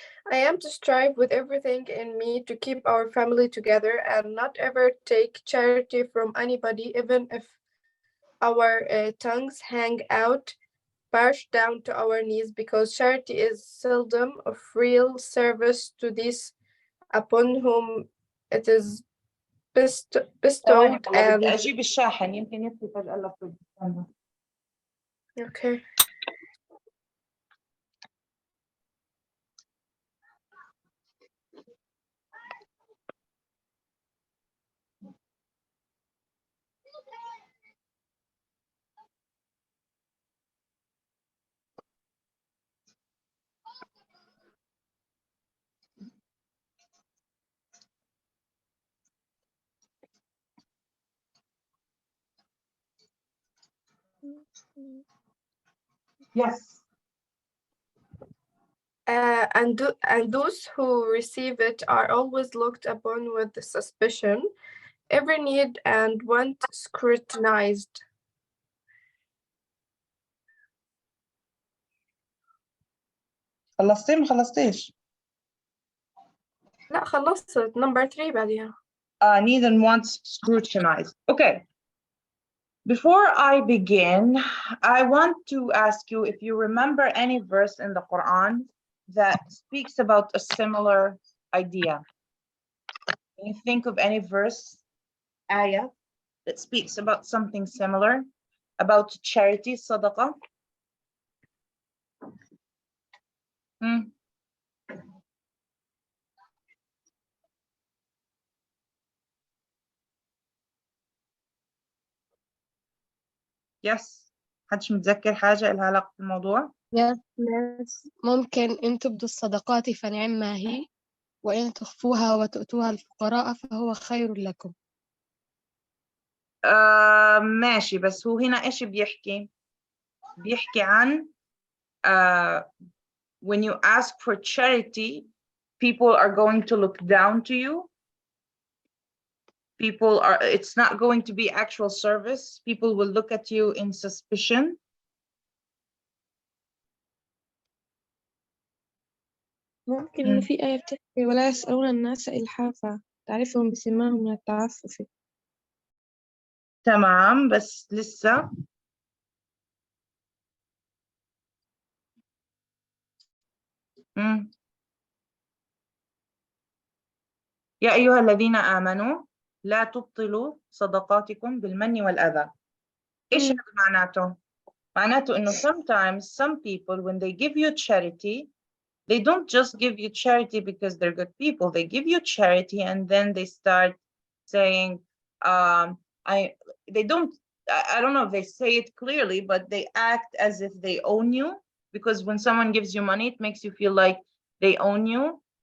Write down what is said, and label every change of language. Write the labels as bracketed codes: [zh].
[en] I am to strive with everything in me to keep our family together and not ever take charity from anybody, even if our tongues hang out, parched down to our knees, because charity is seldom of real service to these upon whom it is bestowed [ar] والله بدي [en] and [ar] أجيب الشاحن يمكن يطفي فجأة اللابتوب. [en] okay. Yes. And those who receive it are always looked upon with suspicion, every need and want scrutinized. [ar] خلصتي ما خلصتيش؟ لا خلصت [en] number 3 [ar] بعديها. [en] Need and wants scrutinized. Okay. Before I begin, I want to ask you if you remember any verse in the Quran that speaks about a similar idea. Can you think of any verse, ayah, that speaks about something similar, about charity, sadaqah? Yes. [ar] حدش متذكر حاجة لها علاقة بالموضوع؟ [en] Yes. [ar] ممكن إن تبدوا الصدقات فنعما هي وإن تخفوها وتؤتوها الفقراء فهو خير لكم. ماشي، بس هو هنا إيش بيحكي؟ بيحكي عن [en] when you ask for charity, people are going to look down to you. It's not going to be actual service. People will look at you in suspicion. [ar] ممكن إنه في آية بتحكي ولا يسألون الناس إلحافا تعرفهم بسيماهم من التعفف. تمام، بس لسه يا أيها الذين آمنوا لا تبطلوا صدقاتكم بالمن والأذى. إيش هذا معناته؟ معناته إنه [en] sometimes some people when they give you charity, they don't just give you charity because they're good people. They give you charity and then they start saying, they don't, I don't know if they say it clearly, but they act as if they own you, because when someone gives you money, it makes you feel like they own you.